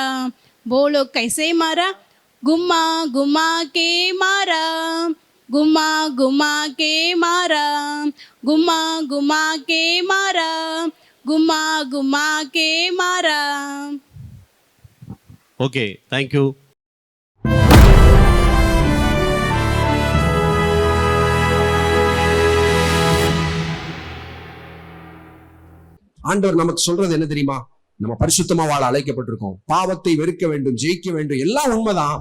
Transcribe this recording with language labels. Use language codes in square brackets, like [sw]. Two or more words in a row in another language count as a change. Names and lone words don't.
[hi] बोलो कैसे मारा? गुम्मा गुम्मा के मारा, गुम्मा गुम्मा के मारा, गुम्मा गुम्मा के मारा, गुम्मा गुम्मा के मारा। [en] OK, thank you. [ta] ஆண்டவர் நமக்கு சொல்றது என்ன தெரியுமா? நம்ம பரிசுத்தமா வாழ அழைக்கப்பட்டிருக்கோம். பாவத்தை வெறுக்க வேண்டும், ஜெயிக்க வேண்டும், எல்லாம் உண்மைதான்.